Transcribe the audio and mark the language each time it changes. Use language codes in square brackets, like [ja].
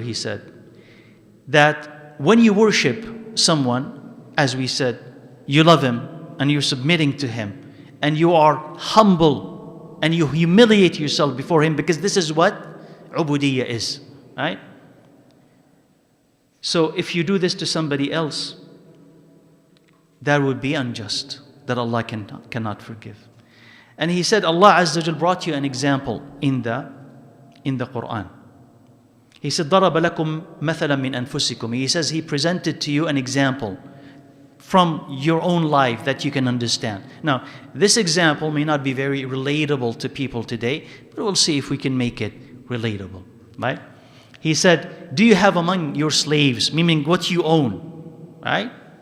[en] He said that when you worship someone, as we said, you love him, and you're submitting to him, and you are humble, and you humiliate yourself before him, because this is what ubudiyya is, right? So if you do this to somebody else, that would be unjust, that Allah cannot forgive. And he said, Allah Azza wa Jal brought you an example in the Quran. He said, [ar] ضَرَبَ لَكُمْ مَثَلًا مِنْ أَنفُسِكُمْ. [en] He says he presented to you an example from your own life that you can understand. Now, this example may not be very relatable to people today, but we'll see if we can make it relatable, right? He said, do you have among your slaves, meaning what you own, right?